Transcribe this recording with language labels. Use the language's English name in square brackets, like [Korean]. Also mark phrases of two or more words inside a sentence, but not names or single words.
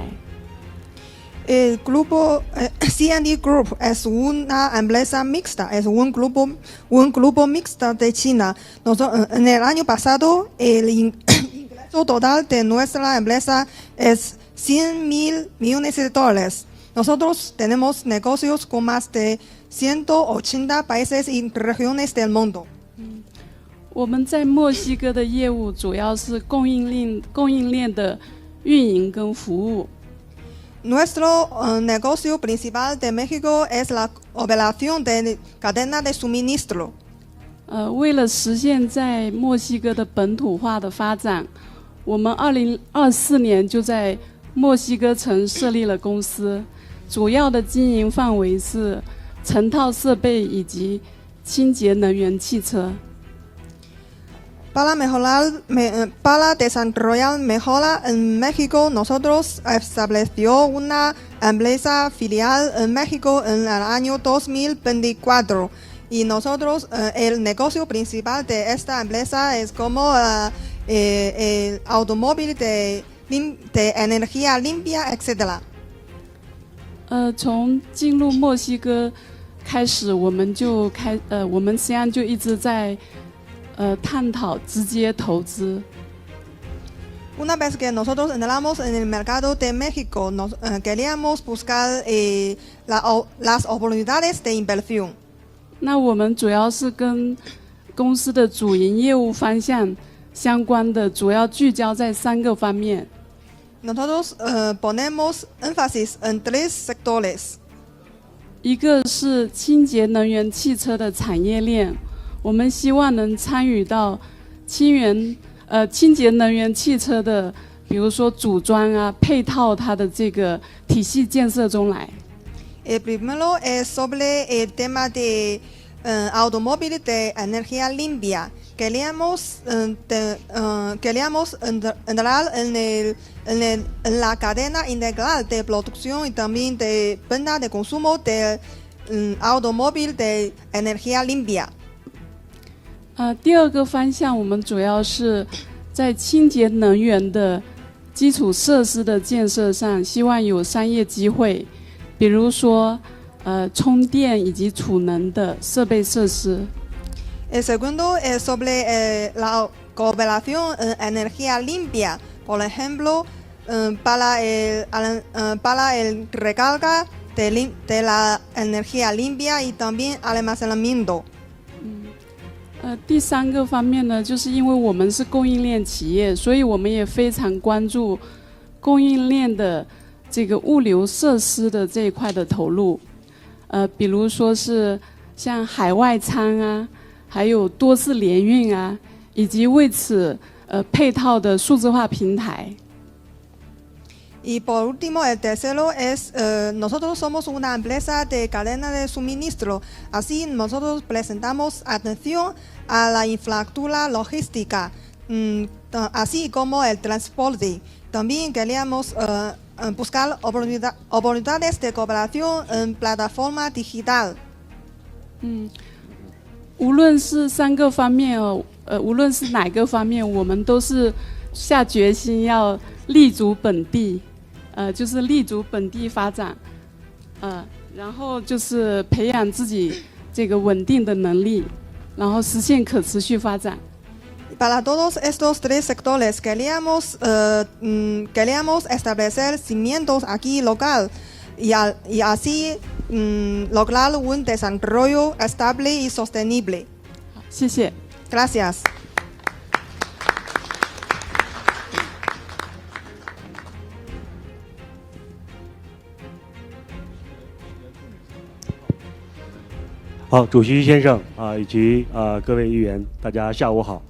[Spanish] El grupo C&D Group es una empresa mixta, es un grupo mixto de China. En el año pasado, el ingreso total de nuestra empresa es 100.000 millones de dólares. Nosotros tenemos negocios con más de 180 países y regiones del mundo. [Chinese] 我们在墨西哥的业务主要是供应链的运营跟服务。 [Spanish] Nuestro negocio principal de México es la operación de cadena de suministro. [Chinese] 为了实现在墨西哥的本土化的发展，我们2024年就在墨西哥城设立了公司，主要的经营范围是成套设备以及清洁能源汽车。 [Spanish] Para desarrollar mejora en México, nosotros estableció una empresa filial en México en el año 2024. Y nosotros, el negocio principal de esta empresa es como el automóvil de energía limpia, etc. [Chinese] 从进入墨西哥开始，我们实际上就一直在探讨直接投资。 [Spanish] Una vez que nosotros entramos en el mercado de México, queríamos buscar las oportunidades de inversión. [Chinese] 那我们主要是跟公司的主营业务方向相关的，主要聚焦在3个方面。 [Spanish] Nosotros ponemos énfasis en 3 sectores. [Chinese] 一个是清洁能源汽车的产业链，我们希望能参与到清洁能源汽车的，比如说组装啊、配套它的这个体系建设中来。 [Spanish] El primero es sobre el tema de automóviles de energía limpia. Queríamos entrar en la cadena integral de producción y también de venta de consumo de automóvil de energía limpia. [Chinese] 第二个方向，我们主要是在清洁能源的基础设施的建设上，希望有商业机会。比如说，充电以及储能的设备设施。 [Spanish] El segundo es sobre la cooperación en energía limpia, por ejemplo, para el recarga de la energía limpia y también almacenamiento. [Chinese] 第3个方面呢，就是因为我们是供应链企业，所以我们也非常关注供应链的这个物流设施的这一块的投入，比如说是像海外仓啊，还有多次联运啊，以及为此配套的数字化平台。 [Spanish] Y por último, el tercero es, nosotros somos una empresa de cadena de suministro, así nosotros presentamos atención a la infraestructura logística, así como el transporte. También queríamos buscar oportunidades de cooperación en plataforma digital. [Chinese] 无论是3个方面无论是哪个方面，我们都是下决心要立足本地，就是立足本地发展，然后就是培养自己这个稳定的能力，然后实现可持续发展。 [Spanish] Para todos estos 3 sectores queríamos establecer cimientos aquí local y así lograr un desarrollo estable y sostenible. [Chinese] 谢谢。 [Spanish] Gracias. [Chinese] "好，主席先生以及各位议员，大家下午好。